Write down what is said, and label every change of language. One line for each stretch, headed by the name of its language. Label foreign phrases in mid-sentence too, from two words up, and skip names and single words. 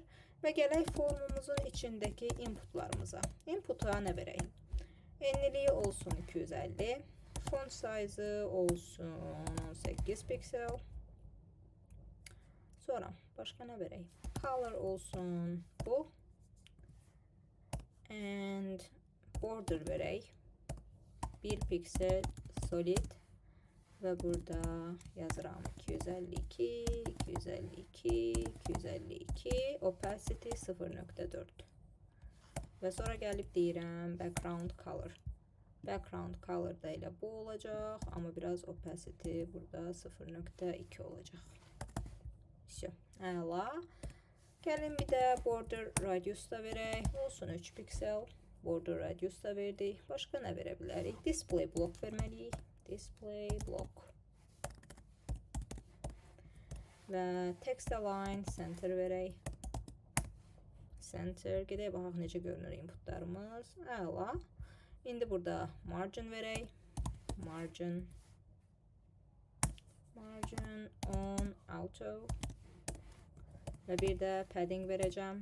Azerbaijani: Və gələk formumuzun içindəki inputlarımıza. Inputa nə verək? Enliliyi olsun 250.
English: Font size'ı
Azerbaijani: olsun 18 piksel. Sonra başqa nə verək? Color olsun bu.
English: And border verək.
Azerbaijani: 1 piksel solid. Ve burada yazıram 252, 252, 252, opacity 0.4. Ve sonra gəlib deyirəm
English: background color. Background color
Azerbaijani: da elə bu olacaq, amma biraz opacity burada 0.2 olacaq. Əla. Gəlin bir də
English: border radius
Azerbaijani: da verək, olsun 3 piksel.
English: Border radius
Azerbaijani: da verdik. Başqa nə verə bilərik?
English: Display block
Azerbaijani: verməliyik.
English: Display block.
Azerbaijani: Və
English: text align center
Azerbaijani: verək. Center. Gedək baxaq necə görünür inputlarımız. Əla. İndi burada margin verək.
English: Margin on auto.
Azerbaijani: Və bir də padding verəcəm.